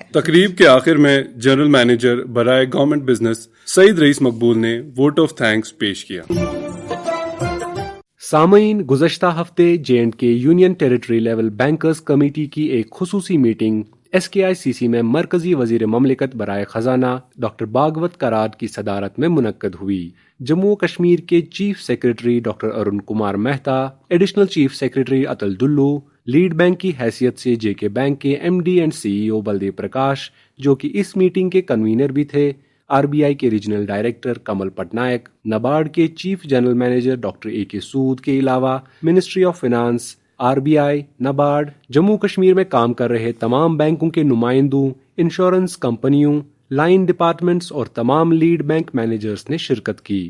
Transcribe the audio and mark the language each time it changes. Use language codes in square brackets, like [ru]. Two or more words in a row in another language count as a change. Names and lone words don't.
[ur] تقریب کے آخر میں [en] general manager [ur] برائے [en] government business [ur] سعید رئیس مقبول نے [en] vote of thanks [ur] پیش کیا۔ سامعین، گزشتہ ہفتے جے اینڈ کے یونین ٹیریٹری لیول بینکرز کمیٹی کی ایک خصوصی میٹنگ ایس کے آئی سی سی میں مرکزی وزیر مملکت برائے خزانہ ڈاکٹر بھاگوت کراد کی صدارت میں منعقد ہوئی۔ جموں کشمیر کے [en] chief secretary [ur] ڈاکٹر ارون کمار مہتا، [en] additional chief secretary [ur] اتل دلو، [en] lead bank [ur] کی حیثیت سے جے کے بینک کے [en] MD and CEO [ur] بلدیو پرکاش، جو کہ اس میٹنگ کے کنوینر بھی تھے، آر بی آئی کے [en] regional director [ur] کمل پٹنائک، نبارڈ کے [en] chief general manager [ur] ڈاکٹر اے کے سود کے علاوہ منسٹری آف فائنانس، آر بی آئی، نبارڈ، جموں کشمیر میں کام کر رہے تمام بینکوں کے نمائندوں، انشورنس کمپنیوں، [en] line departments [ur] اور تمام [en] lead bank managers [ur] نے شرکت کی۔